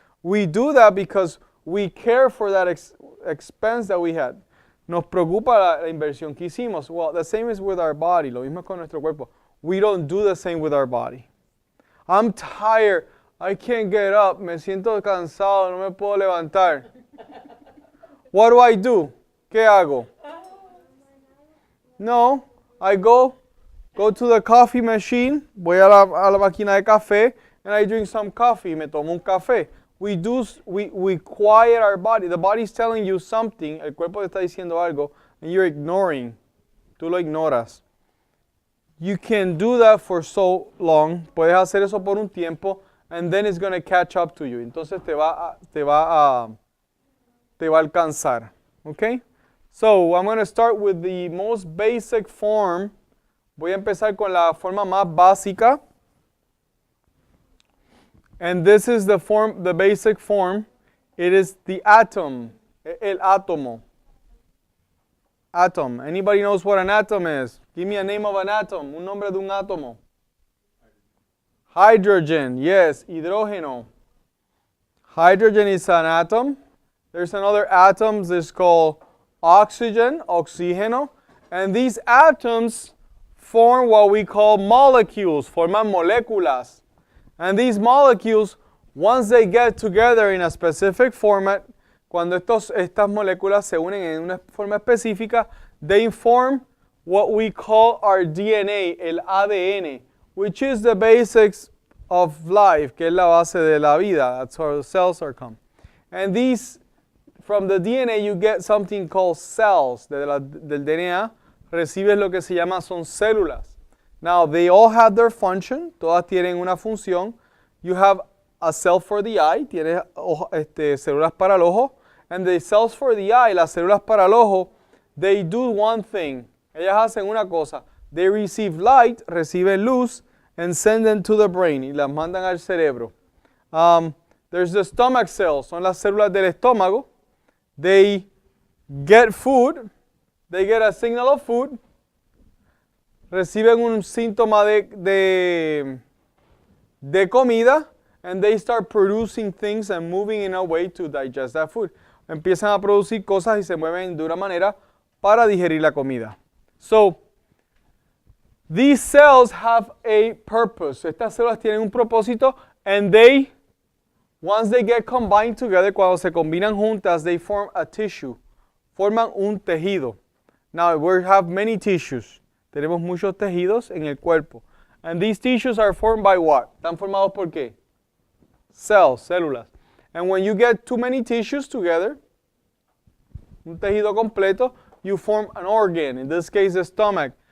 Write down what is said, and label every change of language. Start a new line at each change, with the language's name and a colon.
English: We do that because we care for that expense that we had.
Spanish: Nos preocupa la inversión que hicimos.
English: Well, the same is with our body.
Spanish: Lo mismo con nuestro cuerpo.
English: We don't do the same with our body. I'm tired. I can't get up.
Spanish: Me siento cansado. No me puedo levantar.
English: What do?
Spanish: ¿Qué hago?
English: No, I go to the coffee machine.
Spanish: Voy a la máquina de café
English: and I drink some coffee.
Spanish: Me tomo un café.
English: We quiet our body. The body is telling you something.
Spanish: El cuerpo te está diciendo algo
English: and you're ignoring.
Spanish: Tú lo ignoras.
English: You can do that for so long.
Spanish: Puedes hacer eso por un tiempo
English: and then it's going to catch up to you.
Spanish: Entonces te va a alcanzar.
English: Okay? So, I'm going to start with the most basic form.
Spanish: Voy a empezar con la forma más básica.
English: And this is the basic form. It is the atom. El átomo. Atom. Anybody knows what an atom is? Give me a name of an atom.
Spanish: Un nombre de un átomo.
English: Hydrogen. Yes, hidrógeno. Hydrogen is an atom. There's another atom that's called oxygen, oxígeno. And these atoms form what we call molecules,
Spanish: forman moléculas.
English: And these molecules, once they get together in a specific format,
Spanish: cuando estas moléculas se unen en una forma específica,
English: they form what we call our DNA, el ADN, which is the basics of life,
Spanish: que es la base de la vida.
English: That's how the cells are come. And these, from the DNA, you get something called cells.
Spanish: Del DNA recibes lo que se llama son células.
English: Now, they all have their function.
Spanish: Todas tienen una función.
English: You have a cell for the eye.
Spanish: Tienes células para el ojo.
English: And the cells for the eye,
Spanish: las células para el ojo,
English: they do one thing.
Spanish: Ellas hacen una cosa.
English: They receive light,
Spanish: reciben luz,
English: and send them to the brain.
Spanish: Y las mandan al cerebro.
English: There's the stomach cells.
Spanish: Son las células del estómago.
English: They get food. They get a signal of food.
Spanish: Reciben un síntoma de comida.
English: And they start producing things and moving in a way to digest that food.
Spanish: Empiezan a producir cosas y se mueven de una manera para digerir la comida.
English: So, these cells have a purpose.
Spanish: Estas células tienen un propósito,
English: and they, once they get combined together,
Spanish: cuando se combinan juntas,
English: they form a tissue.
Spanish: Forman un tejido.
English: Now, we have many tissues.
Spanish: Tenemos muchos tejidos en el cuerpo.
English: And these tissues are formed by what?
Spanish: ¿Están formados por qué?
English: Cells, células. And when you get too many tissues together,
Spanish: un tejido completo,
English: you form an organ. In this case, the stomach.